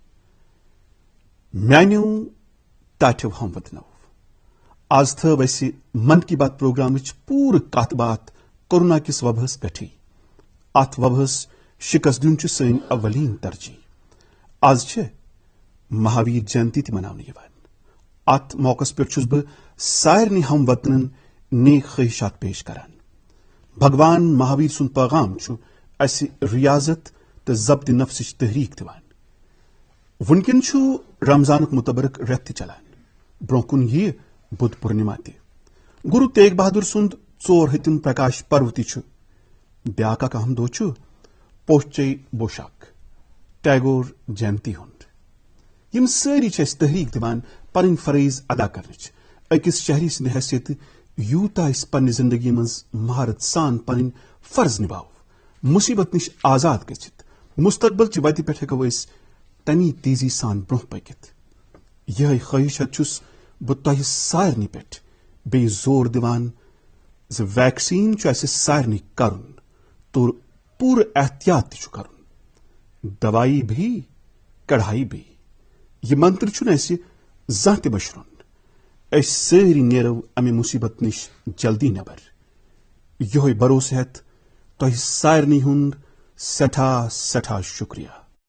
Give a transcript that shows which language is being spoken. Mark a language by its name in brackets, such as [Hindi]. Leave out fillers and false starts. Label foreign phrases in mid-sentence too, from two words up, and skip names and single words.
[Kashmiri] म्यान्यो ताठ्यो हमवतनो आज थव अस मन की बात प्रोग्राम पूर कत बात कोरोना किस वबहस पे। अत वबहस शिकस्त दिन सन अवलीन तरजीह। आज महावीर जयंती त मनावन यिवान। अत मौकस पे बह सारनी हम वतनन नेक ख्वाहिशात पेश करान। भगवान महावीर सुन पैगाम अस रियाजत तो जब्त नफ्स तहरीक दिवान। वनकन रमजान मुतबरक रेत चलान, ब्रोकुन यह बुध पूर्णिमा ते। गुरु तेग बहादुर सुंद 4 हतिम प्रकाश पर्व त ब्याक अहम दो पोश्चे बोशाक टैगोर जयंती हुंद। यम सारी तहरीक दिवान पन फरज अदा कर अकिस शहरी सद हैसियत यूता पन्न जिंदगी मज महारत सान पन फर्ज निभाव, मुसीबत निश आजाद गचित मुस्तकबल च वत पे हेको तमी तेजी सान ब्रोह पकित। यह ख्वाहिशत बह तह सारनी पे बे जोर दिवान ज वैक्सीन सारनी करन तो पूर एहतियात करन, [Hindi] दवाई भी कढ़ाई भी। [Kashmiri] यह मंत्र जह त बशरुन, सारी नेरो अमे मुसीबत निश जल्दी नबर। यो भरोसा हेत तह सारनी हुंद सठा सठा शुक्रिया।